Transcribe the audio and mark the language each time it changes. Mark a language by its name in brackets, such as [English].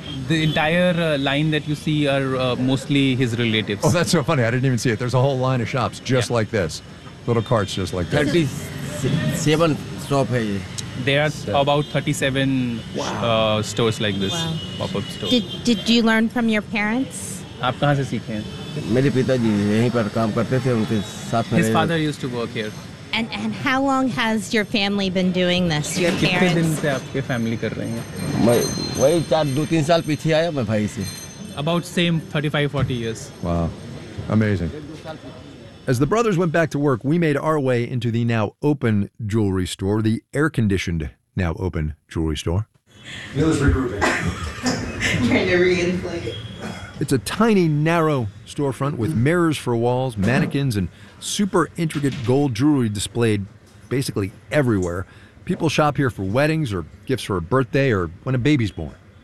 [English] The entire line that you see are mostly his relatives. Oh, that's so funny. I didn't even see it. There's a whole line of shops just like this. Little carts just like this. 37 shops. There are about 37 stores like this. Wow. Pop-up stores. Did you learn from your parents? [Hindi] आप कहाँ से सीखे हैं? मेरे पिताजी यहीं पर काम करते थे उनके साथ [English] में। His father used to work here. And how long has your family been doing this? Your parents? [Hindi] कितने दिन से आपके family कर रहे हैं? मैं वही चार दो तीन साल पीछे आया मैं भाई से। [English] About same 35-40 years. Wow, amazing. As the brothers went back to work, we made our way into the now open jewelry store, the air-conditioned now open jewelry store. Neil's regrouping. Trying to reinflate. It's a tiny, narrow storefront with mirrors for walls, mannequins, and super intricate gold jewelry displayed basically everywhere. People shop here for weddings or gifts for a birthday or when a baby's born.